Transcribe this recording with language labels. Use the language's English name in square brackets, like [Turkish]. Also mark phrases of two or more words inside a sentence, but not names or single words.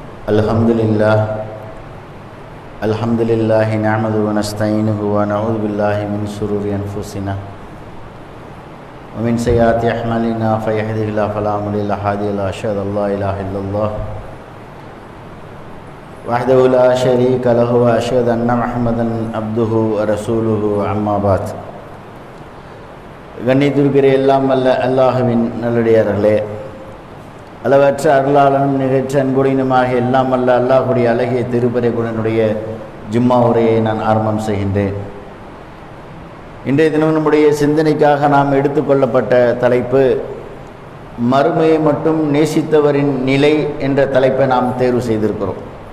[Arabic] الحمد لله نحمده ونستعينه ونعوذ بالله من شرور أنفسنا ومن سيئات أعمالنا فيهده الله فلا مضل له أشهد أن لا إله إلا الله وحده لا شريك له وأشهد أن محمدا عبده ورسوله أما بعد. [Tamil] கண்ணியத்திற்குரிய எல்லாம் வல்ல அல்லாஹ்வின் நல்லடியார்களே, அளவற்ற அருளாளனும் நிகழ்ச்சி அன்புடையனுமாக எல்லாம் வல்ல அல்லாஹுடைய அழகிய திருப்பறைக்குடனுடைய ஜும்மா உரையை நான் ஆரம்பம் செய்கின்றேன். இன்றைய தினம் நம்முடைய சிந்தனைக்காக நாம் எடுத்துக்கொள்ளப்பட்ட தலைப்பு மறுமையை மட்டும் நேசித்தவரின் நிலை என்ற தலைப்பை நாம் தேர்வு செய்திருக்கிறோம்.